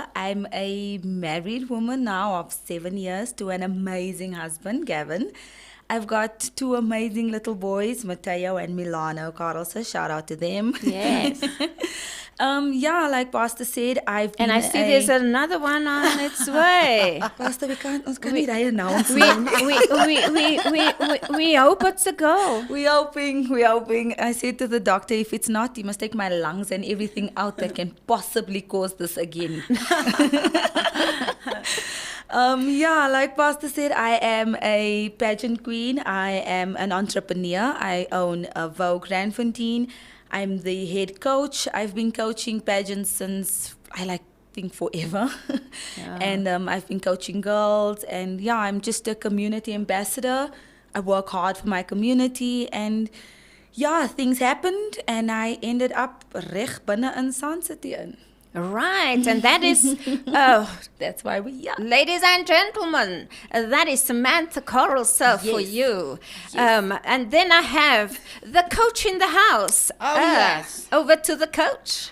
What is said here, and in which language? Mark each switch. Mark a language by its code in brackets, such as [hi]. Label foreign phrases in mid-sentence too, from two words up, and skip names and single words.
[en] I'm a married woman now of 7 years to an amazing husband, Gavin. I've got two amazing little boys, Mateo and Milano Carelse. Shout out to them. Yes. Yeah, like Pastor said, I've been And I see there's another one on its way. Pastor, [af] ons kan nie daai announce [en] We hope it's a go. We're hoping. I said to the doctor, if it's not, you must take my lungs and everything out that can possibly cause this again. Yeah, like Pastor said, I am a pageant queen. I am an entrepreneur. I own a Vogue Grandfontein. I'm the head coach. I've been coaching pageants since, think forever. Yeah. And I've been coaching girls. And yeah, I'm just a community ambassador. I work hard for my community. And yeah, things happened. And I ended up [af] reg binne in [en] Sun City in. Right, and that is, That's why we're here. ladies and gentlemen, that is Samantha Carelse for Yes. you. And then I have the coach in the house. Oh, yes. Over to the coach.